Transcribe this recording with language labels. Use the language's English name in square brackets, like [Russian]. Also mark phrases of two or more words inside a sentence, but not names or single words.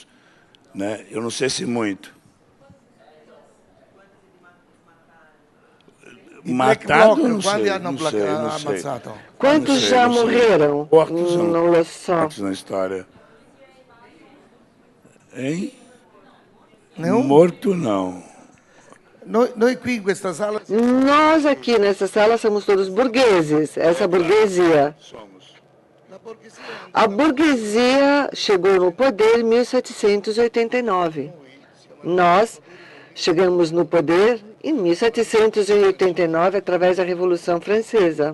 [Portuguese] Né? Eu não sei se muito. Matado, não sei. Quantos já morreram? Mortos na história. Hein? Morto, não. [Italian] Noi qui in questa sala [Portuguese] Nós aqui nessa sala somos todos burgueses, essa burguesia. A burguesia chegou no poder em 1789. Nós chegamos no poder em 1789 através da Revolução Francesa.